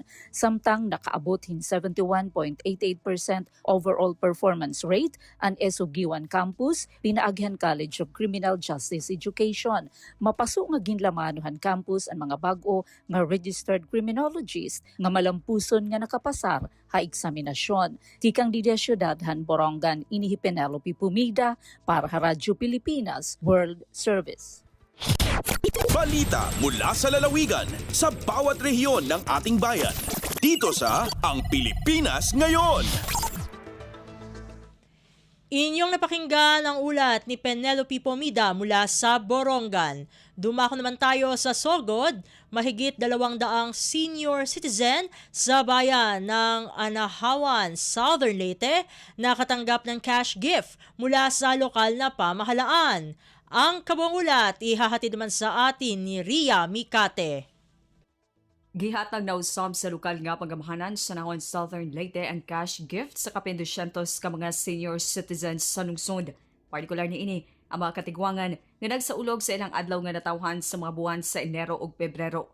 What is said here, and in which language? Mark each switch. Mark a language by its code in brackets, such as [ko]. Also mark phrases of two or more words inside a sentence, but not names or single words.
[war] Samtang nakaabot hin 71.88% [en] overall performance rate [war] ang ESO Giwan Campus, Pinaagyan College of Criminal Justice Education. Mapaso nga ginlamanuhan campus ang mga bag-o nga [en] registered criminologist [war] nga malampuson nga nakapasar ha eksaminasyon. Tikang Didia Syudad han Borongan, inihi Penelope Pumida para sa Radyo Pilipinas World Service. [tl] Balita mula sa lalawigan sa bawat rehiyon ng ating bayan. Dito sa Ang Pilipinas Ngayon. Inyong napakinggan ang ulat ni Penelope Pomida mula sa Borongan. Dumako naman tayo sa Sogod, mahigit 200 [en] senior citizen [tl] sa bayan ng Anahawan, Southern Leyte, nakatanggap ng [en] cash gift [tl] mula sa lokal na pamahalaan. Ang kabuang ulat ihahatid naman sa atin ni Ria Mikate. [ceb] Gihatag na usab sa lokal nga pagamahanan sa Anahawan Southern Leyte ang [en] cash gift [ceb] sa kapin 200 ka mga [en] senior citizens [ceb] sa lungsod. Partikular ni ini ang mga katigwangan nga nagsaulog sa ilang adlaw nga natawhan sa mga buwan sa Enero ug Pebrero.